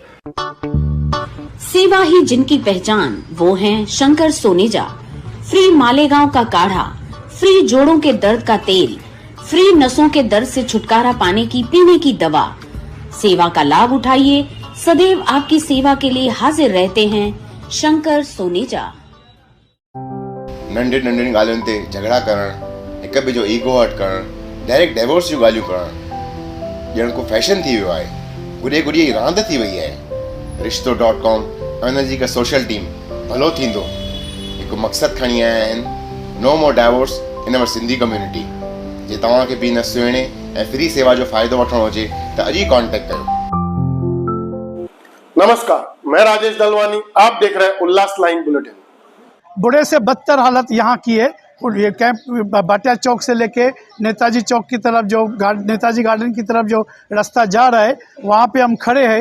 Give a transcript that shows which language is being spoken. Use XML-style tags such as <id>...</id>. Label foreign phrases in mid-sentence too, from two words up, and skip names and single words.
<hi>सेवा ही जिनकी पहचान, वो हैं शंकर सोनेजा। फ्री मालेगांव का काढ़ा, फ्री जोड़ों के दर्द का तेल, फ्री नसों के दर्द से छुटकारा पाने की पीने की दवा। सेवा का लाभ उठाइए, सदैव आपकी सेवा के लिए हाजिर रहते हैं शंकर सोनेजा।</hi> <sd>नंढी नंढी ॻाल्हियुनि ते झगड़ा करण, हिक ॿिए जो ईगो हट करण,</sd> <en>direct divorce</en> <sd>जूं ॻाल्हियूं करण ॼण को फैशन थी वियो आहे। गुॾे गुॾी रांदि थी वई आहे। रिश्तो.com हुनजी हिकु</sd> <en>social team</en> <sd>भलो थींदो हिकु मक़सदु खणी आया आहिनि,</sd> <en>No more divorce in our Sindhi community.</en> <sd>जे तव्हांखे बि न सुहिणे ऐं फ्री सेवा जो फ़ाइदो वठणो हुजे त अॼु ई कॉन्टेक्ट कयो।</sd> <hi>नमस्कार, मैं राजेश दलवानी, आप देख रहे हैं उल्लास लाइन बुलेटिन। बुरे से बदतर हालत यहाँ की है। ये कैंप भाटिया चौक से लेके नेताजी चौक की तरफ जो नेताजी गार्डन की तरफ जो रास्ता जा रहा है, वहाँ पे हम खड़े हैं।</hi>